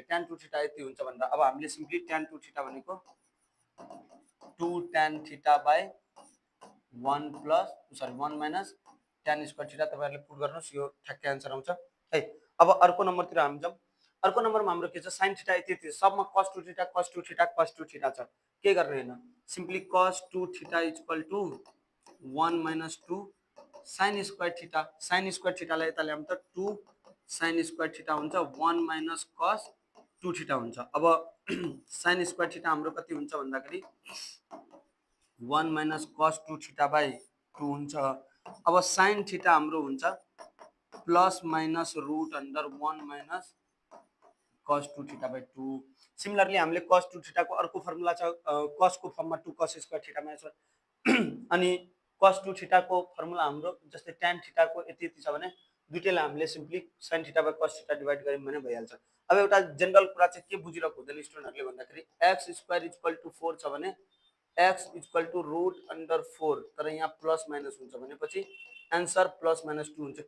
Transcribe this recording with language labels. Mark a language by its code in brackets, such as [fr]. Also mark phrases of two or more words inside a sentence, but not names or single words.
[en] tan 2 theta [ne] यति हुन्छ भन्दा अब हामीले सिम्पली [en] tan 2 theta [ne] भनेको [en] 2 tan theta by 1 plus [ne] सरी [en] 1 minus tan square theta, [ne] तपाईहरुले पुट गर्नुस्, यो ठ्याक्कै आन्सर आउँछ है। अब अर्को नम्बरतिर हामी जाउँ। अर्को नम्बरमा हाम्रो के छ, [en] sin theta [ne] यति यति, सबमा [en] cos 2 theta cos 2 theta cos 2 theta [ne] छ, के गर्ने हैन, [en] simply cos 2 theta equal to 1 minus 2 sin square theta, sin square theta [ne] यता ल्याउँ त [en] 2 sin square theta [ne] हुन्छ, [en] 1 minus cos 2 theta [ne] हुन्छ। अब [en] sin square theta [ne] हाम्रो कति हुन्छ भन्दाखेरि [en] 1 minus cos 2 theta by 2 [ne] हुन्छ। अब [en] sin theta [ne] हाम्रो हुन्छ [en] plus minus root under 1 minus cos 2 theta by 2. [ne] सिमिलरली हामीले [en] cos 2 theta [ne] को अर्को फर्मुला छ cos को फर्ममा [en] 2 cos square theta minus 1 [ne] अनि [en] cos 2 theta [ne] को फर्मुला हाम्रो जस्तै [en] tan theta [ne] को यति यति छ भने दुईटैलाई हामीले [en] simply sin theta by cos theta divide [ne] गर्यौं भने भइहाल्छ। अब एउटा जनरल कुरा चाहिँ के बुझिरहेको हुँदैन स्टुडेन्टहरुले भन्दाखेरि [en] x square equal to 4 [ne] छ भने [en] x equal to root under 4, [ne] तर यहाँ [en] plus minus [ne] हुन्छ भनेपछि आन्सर [en] plus minus 2 [ne] हुन्छ।